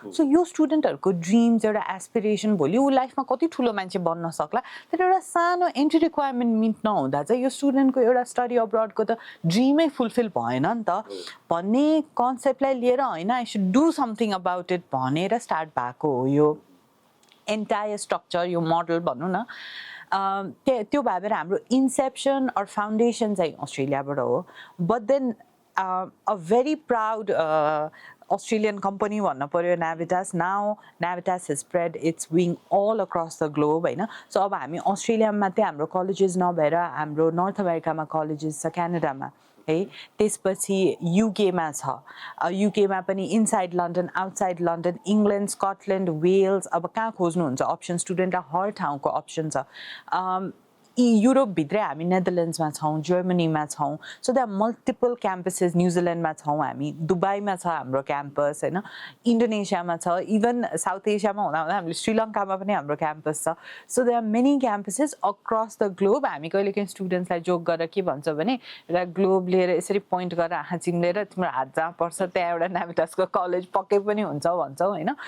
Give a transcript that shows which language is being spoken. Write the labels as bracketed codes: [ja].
[ne] So यो स्टुडेन्टहरूको dreams एउटा aspiration भोलि ऊ लाइफमा कति ठुलो मान्छे बन्न सक्ला, तर एउटा सानो एन्ट्री रिक्वायरमेन्ट मिट नहुँदा चाहिँ यो स्टुडेन्टको एउटा स्टडी अब्रडको त ड्रिमै फुलफिल भएन नि त भन्ने कन्सेप्टलाई लिएर होइन [en] I should do something about it [ne] भनेर स्टार्ट भएको हो यो एन्टायर स्ट्रक्चर, यो मोडल भनौँ न. त्यो भएर हाम्रो इन्सेप्सन अर फाउन्डेसन चाहिँ अस्ट्रेलियाबाट हो. [en] but then a very proud Australian company [ne] भन्न पर्यो [en] Navitas. Now Navitas has spread its wing all across the globe होइन. [ne] सो अब हामी अस्ट्रेलियामा मात्रै हाम्रो कलेजेस नभएर हाम्रो नर्थ अमेरिकामा कलेजेस छ, क्यानाडामा है, त्यसपछि युकेमा छ, युकेमा पनि inside London, outside London, England, Scotland, Wales. अब कहाँ खोज्नुहुन्छ अप्सन, स्टुडेन्टलाई हर ठाउँको अप्सन छ. युरोपभित्रै हामी नेदरल्यान्ड्समा छौँ, जर्मनीमा छौँ. [en] So that multiple campuses. [ne] न्युजिल्यान्डमा छौँ हामी, दुबईमा छ हाम्रो क्याम्पस होइन, इन्डोनेसियामा छ, इभन साउथ एसियामा हुँदा हुँदा हामीले श्रीलङ्कामा पनि हाम्रो क्याम्पस छ. [en] So there are many campuses across the globe. [ne] हामी कहिले काहीँ स्टुडेन्ट्सलाई जोक गरेर के भन्छ भने एउटा ग्लोब लिएर यसरी पोइन्ट गरेर आँखा चिम्लेर तिम्रो हात जहाँ पर्छ त्यहाँ एउटा नेभिटासको कलेज पक्कै पनि हुन्छ भन्छौँ होइन.